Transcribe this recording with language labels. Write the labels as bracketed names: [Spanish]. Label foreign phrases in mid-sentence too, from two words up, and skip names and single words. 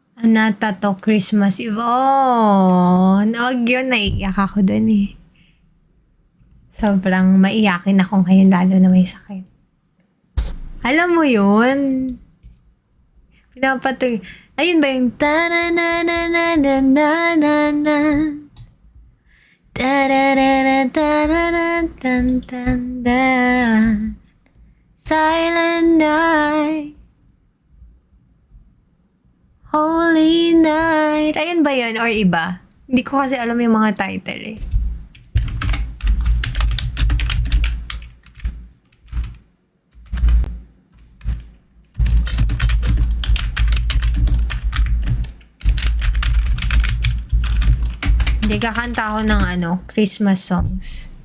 [Filipino] Nata to Christmas Eve. Oh, nawag yun. Naiiyak ako dun eh. Sobrang maiyakin ako ngayon lalo na may sakit. Alam mo yun? Pinapatoy. Ayun ba yung ta-na-na-na-na-na-na-na-na ta-da-da-da-da-da-da-da-da Silent night Holy night. Ayun ba yun? Or iba? Hindi ko kasi alam yung mga title eh. Hindi, kakanta ako ng [English] Christmas songs.